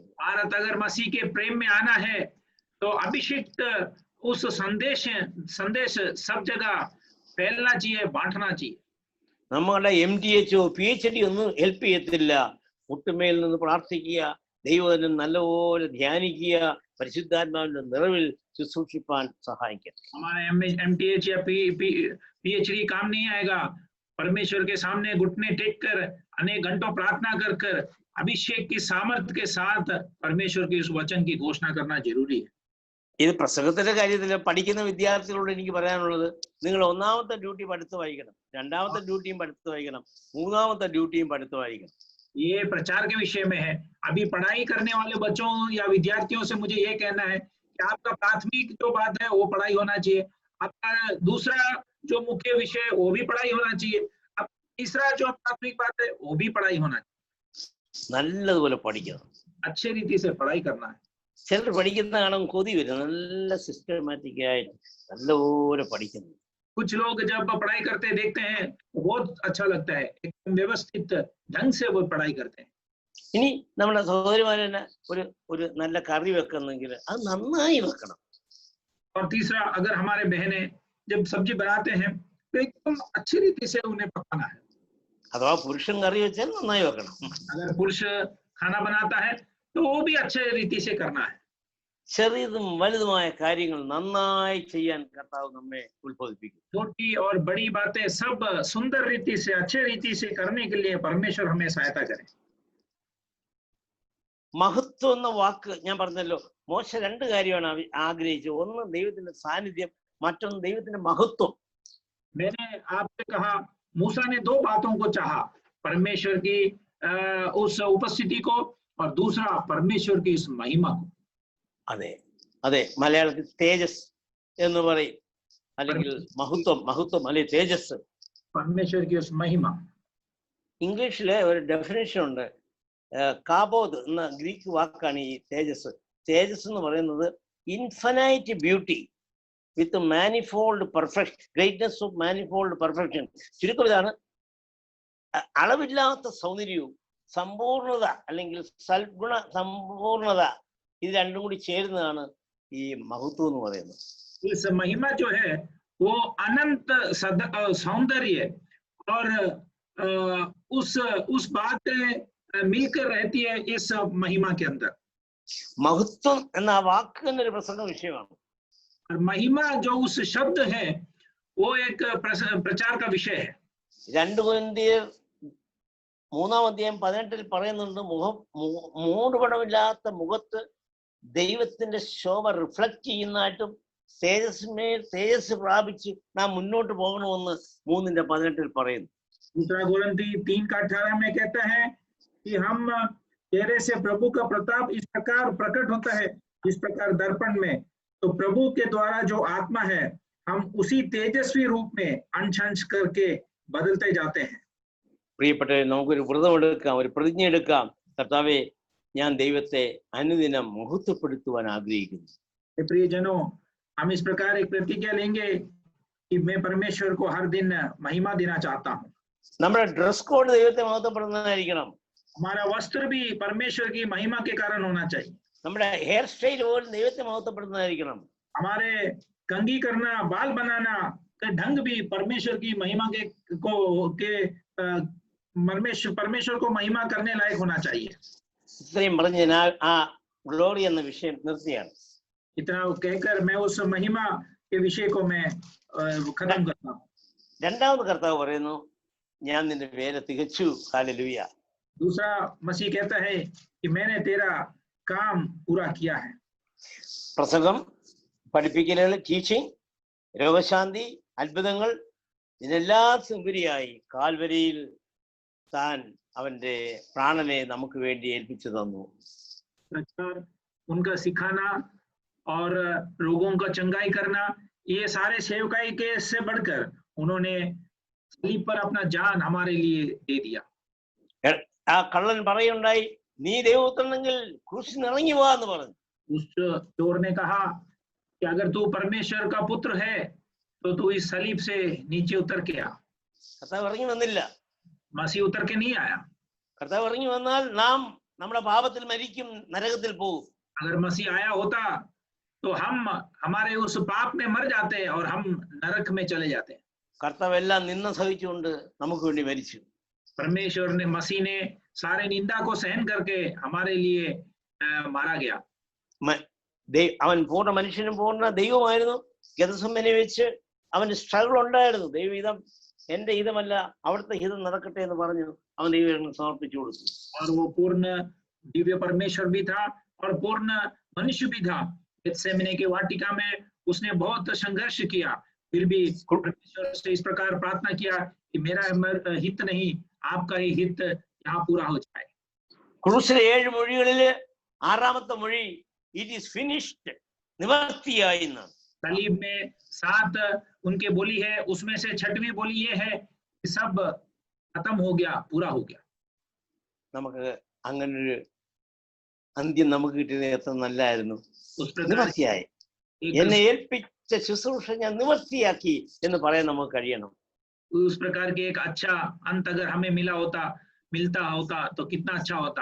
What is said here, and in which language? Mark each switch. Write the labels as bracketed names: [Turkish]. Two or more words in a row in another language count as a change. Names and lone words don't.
[Hindi] भारत अगर मसीह के प्रेम में आना है तो अभिषिक्त उस संदेश सब जगह फैलना चाहिए, बांटना चाहिए. [Malayalam] നമ്മുടെ MDHO PhD ഒന്നും ഹെൽപ്പ് ചെയ്യത്തില്ല. മുട്ടുമേൽ നിന്ന് പ്രാർത്ഥിക്കുക, ദൈവവചനം നല്ലപോലെ ധ്യാനിക്കുക, പരിശുദ്ധാത്മാവിന്റെ നിറവിൽ ശുശ്രൂഷിപ്പാൻ സഹായിക്കുക. [Hindi] हमारा MTH या PhD काम नहीं आएगा. परमेश्वर के सामने घुटने टेक कर अनेक घंटों प्रार्थना कर कर अभिषेक की सामर्थ्य के साथ परमेश्वर के उस वचन की घोषणा करना जरूरी है. [Malayalam] ഇത് പ്രസംഗത്തിന്റെ കാര്യത്തിൽ പഠിക്കുന്ന വിദ്യാർത്ഥികളോട് എനിക്ക് പറയാനുള്ളത്, നിങ്ങൾ ഒന്നാമത്തെ ഡ്യൂട്ടി പഠിത്തം വായിക്കണം, രണ്ടാമത്തെ ഡ്യൂട്ടിയും പഠിത്തം വായിക്കണം, മൂന്നാമത്തെ ഡ്യൂട്ടിയും പഠിത്തം വായിക്കണം. [Hindi] ये प्रचार के विषय में है. अभी पढ़ाई करने वाले बच्चों या विद्यार्थियों से मुझे ये कहना है कि आपका प्राथमिक जो बात है वो पढ़ाई होना चाहिए. आपका दूसरा जो मुख्य विषय है वो भी पढ़ाई होना चाहिए. अब तीसरा जो प्राथमिक बात है वो भी पढ़ाई होना चाहिए. [Malayalam] നല്ലതുപോലെ പഠിക്കണം. [Hindi] अच्छे रीति से पढ़ाई करना है. [Malayalam] ചിലർ പഠിക്കുന്ന കാണാൻ കൊതി വരും, നല്ല സിസ്റ്റമാറ്റിക് ആയിട്ട് നല്ലപോലെ പഠിക്കുന്നു. [Hindi] कुछ लोग जब पढ़ाई करते देखते हैं बहुत अच्छा लगता है, एकदम व्यवस्थित ढंग से वो पढ़ाई करते हैं. [Malayalam] ഇനി നമ്മുടെ സഹോദരിമാരെ ഒരു നല്ല കറി വെക്കുന്നെങ്കിൽ അത് നന്നായി വെക്കണം. [Hindi] और तीसरा, अगर हमारे बहनें जब सब्जी बनाते हैं तो एकदम अच्छी रीति से उन्हें पकाना है. [Malayalam] അഥവാ പുരുഷൻ കറി വെച്ചാൽ നന്നായി വെക്കണം. [Hindi] अगर पुरुष खाना बनाता है तो वो भी अच्छे रीति से करना है. [Malayalam] ചെറിയതും വലുതുമായ കാര്യങ്ങൾ നന്നായി ചെയ്യാൻ കർത്താവ് നമ്മെ ഉത്ബോധിപ്പിക്കും. [Hindi] छोटी और बड़ी बातें सब सुंदर रीति से अच्छे रीति से करने के लिए परमेश्वर हमें सहायता करे. [Malayalam] മഹത്വം എന്ന വാക്ക് ഞാൻ പറഞ്ഞല്ലോ, മോശ 2 കാര്യമാണ് ആഗ്രഹിച്ചത്. ഒന്ന് ദൈവത്തിന്റെ സാന്നിധ്യം, മറ്റൊന്ന് ദൈവത്തിന്റെ മഹത്വം. [Hindi] मैंने आपसे कहा, मूसा ने 2 बातों को चाहा, परमेश्वर की उस उपस्थिति को और दूसरा परमेश्वर की उस महिमा को. [Malayalam] അതെ അതെ, മലയാളത്തിൽ തേജസ് എന്ന് പറയും, അല്ലെങ്കിൽ മഹത്വം അല്ലെങ്കിൽ തേജസ്. [Hindi] परमेश्वर की उस महिमा. [Malayalam] ഇംഗ്ലീഷിലെ ഒരു ഡെഫിനേഷൻ ഉണ്ട്, കാബോദ് എന്ന ഗ്രീക്ക് വാക്കാണ് ഈ തേജസ്. തേജസ് എന്ന് പറയുന്നത് [English] infinite beauty with manifold perfection, greatness of manifold perfection. [Malayalam] ചുരുക്കം ഇതാണ്, അളവില്ലാത്ത സൗന്ദര്യവും സമ്പൂർണത അല്ലെങ്കിൽ സൽഗുണ സമ്പൂർണത, ഇത് രണ്ടും കൂടി ചേരുന്നതാണ് ഈ മഹത്വം എന്ന് പറയുന്നത്. [Hindi] इस महिमा जो है वो अनंत सौंदर्य और उस बात मिलकर रहती है इस महिमा के अंदर. [Malayalam] മഹത്വം എന്ന ആ വാക്ക് തന്നെ ഒരു പ്രസംഗ വിഷയമാണ്. [Hindi] और महिमा जो उस शब्द है वो एक प्रचार का विषय है. [Malayalam] 2 കൊരിന്ത്യർ 3:18 പറയുന്നുണ്ട്, മൂടുപടമില്ലാത്ത മുഖത്ത് ദൈവത്തിന്റെ ശോഭ റിഫ്ലക്ട് ചെയ്യുന്നതായിട്ടും തേജസ് പ്രാപിച്ച് നാം മുന്നോട്ട് പോകണമെന്ന് 3:18 പറയുന്നു. [Hindi] दूसरा कोरिन्थी 3:18 में कहता है कि हम चेहरे से प्रभु का प्रताप इस प्रकार प्रकट होता है, इस प्रकार दर्पण में, तो प्रभु के द्वारा जो आत्मा है हम उसी तेजस्वी रूप में अंश करके बदलते जाते हैं. [Malayalam] പ്രിയപ്പെട്ടവരെ, നമുക്കൊരു വ്രതമെടുക്കാം, ഒരു പ്രതിജ്ഞ എടുക്കാം. കർത്താവേ, ഞാൻ ദൈവത്തെ അനുദിനം മഹത്വപ്പെടുത്തുവാൻ ആഗ്രഹിക്കുന്നു. [Hindi] प्रियजनों, हम इस प्रकार एक प्रतिज्ञा लेंगे कि मैं परमेश्वर को हर दिन महिमा देना चाहता हूँ। [Malayalam] നമ്മുടെ [English] dress code [Malayalam] ദൈവത്തെ മഹത്വപ്പെടുന്നതായിരിക്കണം. [Hindi] हमारा वस्त्र भी परमेश्वर की महिमा के कारण होना चाहिए। [Malayalam] നമ്മുടെ [English] hair style [Malayalam] പോലും ദൈവത്തെ മഹത്വപ്പെടുന്നതായിരിക്കണം. [Hindi] हमारे कंघी करना, बाल बनाना का ढंग भी परमेश्वर की महिमा परमेश्वर को महिमा करने लायक होना चाहिए। [Malayalam] ഇത്രയും പറഞ്ഞ് ഞാൻ ആ ഗ്ലോറി എന്ന വിഷയം നിർത്തിയാണ്. [Hindi] इतना कहकर मैं उस महिमा के विषय को मैं खत्म करता हूँ। [Malayalam] രണ്ടാമത് കർത്താവ് പറയുന്നു, ഞാൻ നിന്റെ വേല തികച്ചു. ഹല്ലേലൂയ. [Hindi] दूसरा मसीह कहता है कि मैंने तेरा काम पूरा किया है। [Malayalam] പ്രസംഗം, പഠിപ്പിക്കലുകൾ, ടീച്ചിങ്, രോഗശാന്തി, അത്ഭുതങ്ങൾ, ഇതിനെല്ലാം ഉപരിയായി കാൽവരിയിൽ താൻ അവന്റെ പ്രാണനെ നമുക്ക് വേണ്ടി ഏൽപ്പിച്ചു തന്നു. [Hindi] प्रचार, उनका सिखाना और रोगों का चंगाई करना, ये सारे सेवकाई के से बढ़कर उन्होंने सलीब पर अपना जान हमारे लिए दे दिया। [Malayalam] ആ കള്ളൻ പറയുണ്ടായി, നീ ദൈവപുത്രനെങ്കിൽ ക്രൂശിൽ ഇറങ്ങി വാ എന്ന് പറഞ്ഞു. [Hindi] उस चोर ने कहा कि अगर तू परमेश्वर का पुत्र है तो तू इस सलीब से नीचे उतर के आ। [Malayalam] കർത്താവ് ഇറങ്ങി വന്നില്ല. [Hindi] मसीह उतर के नहीं आया। [Malayalam] കർത്താവ് ഇറങ്ങി വന്നാൽ നാം നമ്മുടെ പാപത്തിൽ മരിക്കും, നരകത്തിൽ പോകും. [Hindi] अगर मसीह आया होता तो हम हमारे उस पाप में मर जाते और हम नरक में चले जाते। [Malayalam] കർത്താവ് എല്ലാം നിന്ന സഹിച്ചുകൊണ്ട് നമുക്ക് വേണ്ടി മരിച്ചു. [Hindi] परमेश्वर ने, मसीह ने सारे निंदा को सहन करके हमारे लिए मारा गया। [Malayalam] അവൻ പൂർണ്ണ മനുഷ്യനും പൂർണ്ണ ദൈവമായിരുന്നു. ഗെത്സമനെ വെച്ച് അവന് സ്ട്രഗിൾ ഉണ്ടായിരുന്നു. ദൈവഹിതം എന്റെ ഹിതമല്ല, അവിടുത്തെ ഹിതം നടക്കട്ടെ എന്ന് പറഞ്ഞു അവൻ ദൈവം സമർപ്പിച്ചു കൊടുത്തു. [Hindi] और वो पूर्ण दिव्य परमेश्वर भी था और पूर्ण मनुष्य भी था। गेत्सेमने के वाटिका में उसने बहुत संघर्ष किया, फिर भी परमेश्वर से इस प्रकार प्रार्थना किया कि मेरा हित नहीं, आपका ही हित यहाँ पूरा हो जाए। [Malayalam] ക്രൂസിലെ 7 മൊഴികളില് 6ാമത്തെ മൊഴി [English] it is finished, [Malayalam] നിവർത്തിയായി എന്നാണ്. [Hindi] सलीब में 7 उनके बोली है, उसमें से 6वीं बोली ये है कि सब खत्म हो गया, पूरा हो गया। [Malayalam] നമുക്ക് അങ്ങനൊരു അന്ത്യം നമുക്ക് കിട്ടിയത് എത്ര നല്ലായിരുന്നു. [Hindi] उस प्रकार [Malayalam] നിവർത്തിയായി, എന്നെ ഏൽപ്പിച്ച ശുശ്രൂഷ ഞാൻ നിവർത്തിയാക്കി എന്ന് പറയാൻ നമുക്ക് കഴിയണം. [Hindi] उस प्रकार के एक अच्छा अंत अगर हमें मिलता होता तो कितना अच्छा होता।